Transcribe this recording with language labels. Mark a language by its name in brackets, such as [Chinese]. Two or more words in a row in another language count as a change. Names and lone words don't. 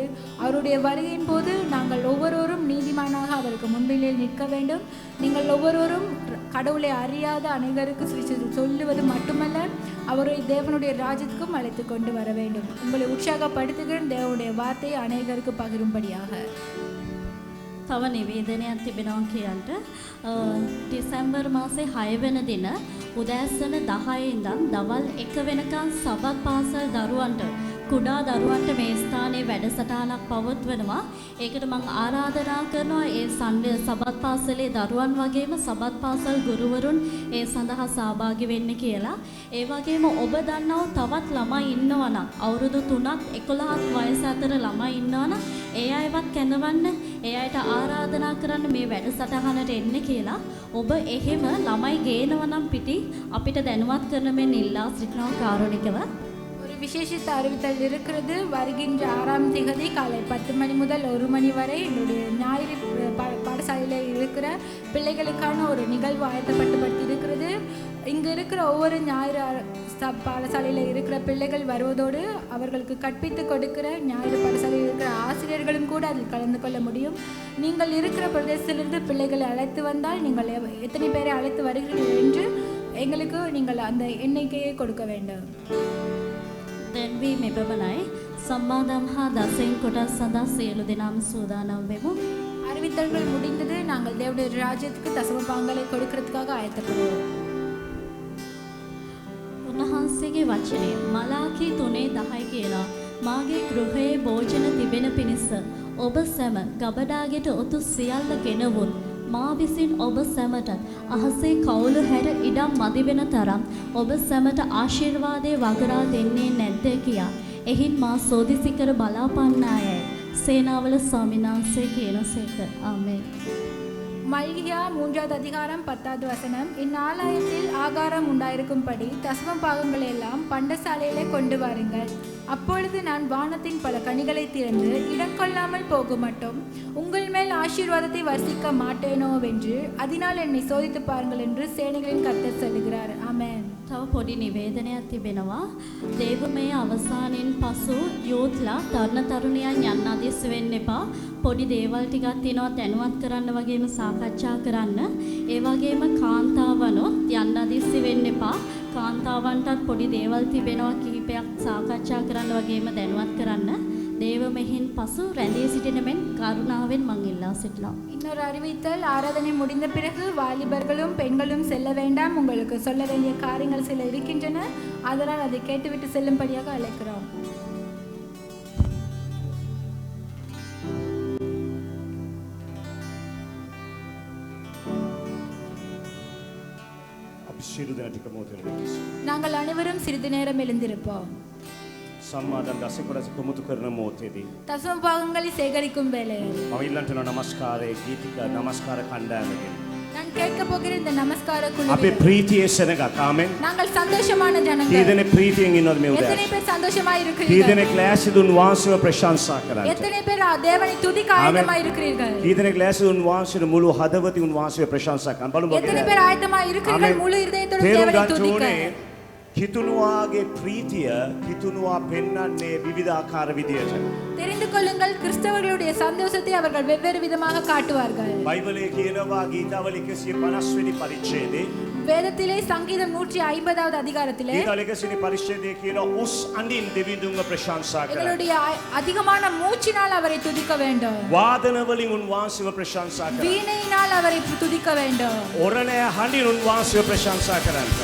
[Tamil] அவருடைய வருகையின் போது நாங்கள் ஒவ்வொருவரும் நீதிமானாக அவருக்கு முன்பிலே நிற்க வேண்டும். நீங்கள் ஒவ்வொருவரும் கடவுளை அறியாத அனைவருக்கு சுவிசேஷத்தை சொல்லுவது மட்டுமல்ல, அவரை தேவனுடைய ராஜ்யத்துக்கும் அழைத்து கொண்டு வர வேண்டும். உங்களை உற்சாகப்படுத்துகிற தேவனுடைய வார்த்தையை அனைவருக்கு பகிரும்படியாக. [Sinhala] තව නිවේදනයක් තිබෙනවා කියන්ට. දෙසැම්බර් මාසේ 6 වෙනි දින උදෑසන 10 ඉඳන් දවල් 1 වෙනකන් සබත් පාසල් දරුවන්ට කුඩා දරුවන්ට මේ ස්ථානයේ වැඩසටහනක් පවත්වනවා. ඒකට මම ආරාධනා කරනවා ඒ සබත් පාසලේ දරුවන් වගේම සබත් පාසල් ගුරුවරුන් ඒ සඳහා සහභාගී වෙන්න කියලා. ඒ වගේම ඔබ දන්නව තවත් ළමයි ඉන්නවා නම් අවුරුදු 3ත් 11ත් වයස අතර ළමයි ඉන්නවා නම් ඒ අයවත් කැඳවන්න. ඒ අයට ආරාධනා කරන්න මේ වැඩසටහනට එන්න කියලා. ඔබ එහෙම ළමයි ගේනවා නම් පිටි අපිට දැනුවත් කරන මෙන් ඉල්ලා සිටිනවා කාරුණිකව. [Tamil] விசேஷித்த அறிவித்தல் இருக்கிறது. வருகின்ற 6ஆம் தேதி காலை 10 மணி முதல் 1 மணி வரை என்னுடைய ஞாயிறு பாடசாலையில் இருக்கிற பிள்ளைகளுக்கான ஒரு நிகழ்வு ஆயத்தப்பட்டு இருக்கிறது. இங்கு இருக்கிற ஒவ்வொரு ஞாயிறு பாடசாலையில் இருக்கிற பிள்ளைகள் வருவதோடு அவர்களுக்கு கற்பித்து கொடுக்கிற ஞாயிறு பாடசாலையில் இருக்கிற ஆசிரியர்களும் கூட அதில் கலந்து கொள்ள முடியும். நீங்கள் இருக்கிற பிரதேசத்திலிருந்து பிள்ளைகளை அழைத்து வந்தால் நீங்கள் எத்தனை பேரை அழைத்து வருகிறீர்கள் என்று எங்களுக்கு நீங்கள் அந்த எண்ணிக்கையை கொடுக்க வேண்டும். [Sinhala] දැන්වීම එපමණයි. සම්මාදම් හා දසෙන් කොටස් සඳහා සියලු දෙනාම සූදානම් වෙමු. [Tamil] அறிவித்தல்கள் முடிந்தது. நாங்கள் தேவனுடைய ராஜ்யத்துக்கு தசம பாகங்களை கொடுக்கிறதுக்காக ஆயத்தப்படுவோம். [Sinhala] උන්වහන්සේගේ වචනය මලාකී 3:10 කියනවා. මාගේ ගෘහයේ භෝජන තිබෙන පිණිස ඔබ සැම ගබඩාගෙට ඔතු සියල්ල ගෙනවුන්. මා විසින් ඔබ සැමට අහසේ කවුළු හැර ඉඩම් මදි වෙන තරම් ඔබ සැමට ආශිර්වාදයේ වගරා දෙන්නේ නැද්ද කියා. එහින් මා සෝදිසි කර බලාපන්නායයි. සේනාවල ස්වාමීන් වහන්සේ කියනසේක. ආමේන්. [Tamil] மல்கியா 3வது அதிகாரம் 10வது வசனம். இந்நாளாயத்தில் ஆகாரம் உண்டாயிருக்கும்படி தசம பாகங்களை எல்லாம் பண்டசாலையிலே கொண்டு வாருங்கள். அப்பொழுது நான் வானத்தின் பல கனிகளை திறந்து இடம் கொள்ளாமல் போக மட்டும் உங்கள் மேல் ஆசீர்வாதத்தை வர்ஷிக்க மாட்டேனோவென்று அதனால் என்னை சோதித்து பாருங்கள் என்று சேனைகளின் கர்த்தர் சொல்லுகிறார். ஆமென். [Sinhala] තව පොඩි නිවේදනයක් තිබෙනවා. දේවමය අවසානයෙන් පසු යූත්ලා තරුණ තරුණියන් යන්න අදිස් වෙන්න එපා. පොඩි දේවල් ටිකක් තියෙනවා දැනුවත් කරන්න වගේම සාකච්ඡා කරන්න. ඒ වගේම කාන්තාවනොත් යන්න අදිස් වෙන්න එපා. කාන්තාවන්ටත් පොඩි දේවල් තිබෙනවා කිහිපයක් සාකච්ඡා කරන්න වගේම දැනුවත් කරන්න. දේව මෙහින් පසු රැඳී සිටින මෙන් කරුණාවෙන් මං ඉල්ලා සිටිනවා. [Tamil] இன்னொரு அறிவித்தல். ஆராதனை முடிந்த பிறகு வாலிபர்களும் பெண்களும் செல்ல வேண்டாம். உங்களுக்கு சொல்ல வேண்டிய காரியங்கள் சில இருக்கின்றன. அதனால் அதை கேட்டுவிட்டு செல்லும்படியாக அழைக்கிறோம். நாங்கள் அனைவரும் சிறிது நேரம் எழுந்திருப்போம். [Sinhala] සම්මාදම් දස කොටස කොමුතු කරන මොහොතේදී [Tamil] தசம பாகங்களை சேகரிக்கும் வேளையில் [Sinhala] මම ඉල්ලන්ට නමස්කාරයේ ගීතික නමස්කාර කණ්ඩායමකින් [Tamil] நான் கேட்க போகிற இந்த நமஸ்கார [Sinhala] අපේ [Tamil] குழுவில் [Sinhala] ප්‍රීතියේ සෙනග ආමෙන්. [Tamil] நாங்கள் சந்தோஷமான [Sinhala] කී [Tamil] ஜனங்கள். [Sinhala] දෙනෙක් ප්‍රීතියෙන් ඉන්නවද මේ [Tamil] எத்தனை [Sinhala] උදෑසන? [Tamil] பேர் சந்தோஷமா [Sinhala] කී [Tamil] இருக்கிறீர்கள்? [Sinhala] දෙනෙක් ලෑස්තිදුන් වහන්සේව ප්‍රශංසා කරන්නට? [Tamil] எத்தனை பேர் தேவனை துதிக்க ஆயத்தமா இருக்கிறீர்கள்? [Sinhala] කී දෙනෙක් ලෑස්තිදුන් වහන්සේට මුළු හදවතින් උන් වහන්සේව ප්‍රශංසා කරන්න? බලමු [Tamil] எத்தனை [Sinhala] මොකද? [Tamil] பேர் ஆயத்தமா இருக்கிறீர்கள்? முழு இதயத்தோடு [Sinhala] තේරුම් [Tamil] தேவனை [Sinhala] ගන්න [Tamil] துதிக்க. [Sinhala] ඕනේ කිතුණුවාගේ ප්‍රීතිය කිතුණුවා පෙන්වන්නේ විවිධාකාර විදියට. [Tamil] தெரிந்து கொள்ளுங்கள், கிறிஸ்தவர்களுடைய சந்தோஷத்தை அவர்கள் வெவ்வேறு விதமாக காட்டுவார்கள். [Sinhala] බයිබලයේ කියනවා ගීතාවල 150 වෙනි පරිච්ඡේදයේ [Tamil] வேதத்திலே சங்கீதம் 150வது அதிகாரத்திலே [Sinhala] ගීතාවල 100 වෙනි පරිච්ඡේදයේ කියනවා උස් අඬින් දෙවිඳුන්ව ප්‍රශංසා කරන්න. [Tamil] எங்களுடைய அதிகமான மூச்சினால் அவரை துதிக்க வேண்டும். [Sinhala] වාදන වලින් උන් වහන්සේව ප්‍රශංසා කරන්න. [Tamil] வீணையினால் அவரை துதிக்க வேண்டும். [Sinhala] ඔරණය හඬින් උන් වහන්සේව ප්‍රශංසා කරන්න.